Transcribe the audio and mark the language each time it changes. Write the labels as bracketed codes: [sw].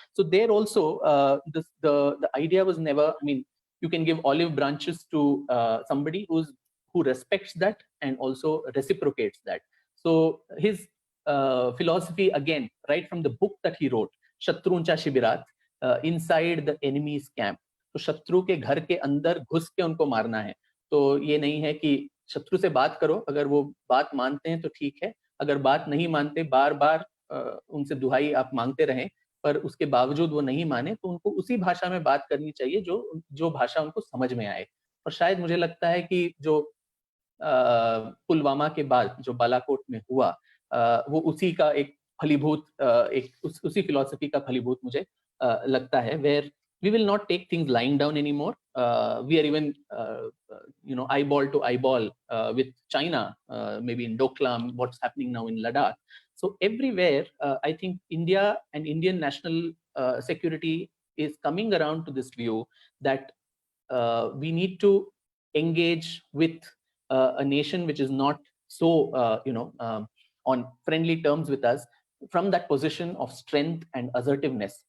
[en] So there also, the idea was never, you can give olive branches to somebody who respects that and also reciprocates that. So his philosophy, again, right from the book that he wrote, Shatruncha Shibirat, inside the enemy's camp. [hi] तो शत्रु के घर के अंदर घुस के उनको मारना है. तो ये नहीं है कि शत्रु से बात करो, अगर वो बात मानते हैं तो ठीक है, अगर बात नहीं मानते, बार बार उनसे दुहाई आप मांगते रहें, पर उसके बावजूद वो नहीं माने, तो उनको उसी भाषा में बात करनी चाहिए जो भाषा उनको समझ में आए. और शायद मुझे लगता है कि जो पुलवामा के बाद जो बालाकोट में हुआ, वो उसी का एक फलीभूत, उसी फिलॉसफी का फलीभूत मुझे लगता है, [en] where we will not take things lying down anymore. We are even, eyeball to eyeball with China, maybe in Doklam, what's happening now in Ladakh. So everywhere, I think India and Indian national security is coming around to this view that we need to engage with a nation which is not so, on friendly terms with us, from that position of strength and assertiveness.